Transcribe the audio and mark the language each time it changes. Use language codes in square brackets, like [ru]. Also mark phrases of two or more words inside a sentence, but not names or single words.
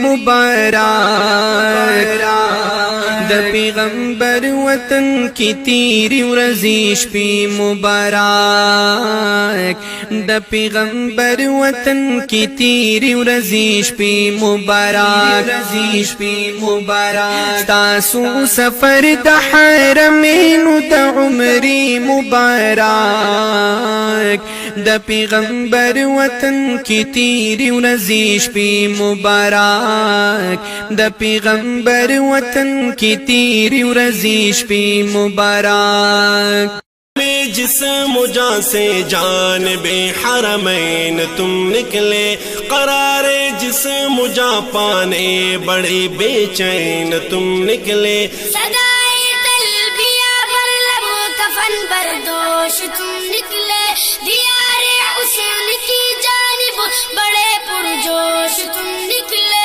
[ps] مبارک د پیغمبر وطن کی تیری ورځې شپې مبارک د پیغمبر وطن کی تیری ورځې شپې مبارک تاسو سفر د حرمینو د عمرې مبارک د پیغمبر وطن کی تیری ورځې شپې مبارک د پیغمبر وطن کی تیری ورځې شپې مبارک [ur] جسم و جان سے جانب حرمین تم نکلے قرار جسم و جان پانے بڑی بے چین تم نکلے صدائے تلبیہ پر لب کفن بردوش تم نکلے دیار حسین کی جانب بڑے پرجوش تم نکلے